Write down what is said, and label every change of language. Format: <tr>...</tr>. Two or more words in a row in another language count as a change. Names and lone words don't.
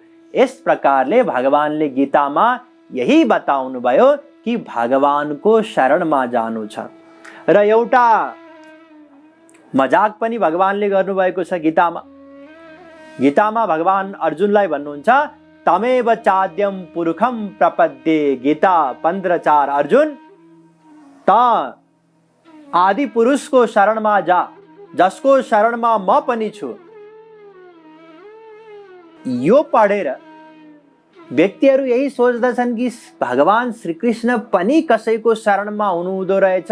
<ne>यस प्रकारले भगवानले गीतामा यही बताउनु भयो कि भगवानको शरणमा जानु छ। र एउटा मजाक पनि भगवानले गर्नुभएको छ गीतामा। गीतामा भगवान अर्जुनलाई भन्नुहुन्छ,</ne> <sa>तमेव चाद्यम पुरुषम प्रपद्ये।</sa> <ne>गीता 15:4। अर्जुन, त आदि पुरुषको शरणमा जा, जसको शरणमा म पनि छु। यो पढेर व्यक्तिहरू यही सोच्दछन् कि भगवान श्रीकृष्ण पनि कसैको शरणमा हुनुहुँदो रहेछ।</ne>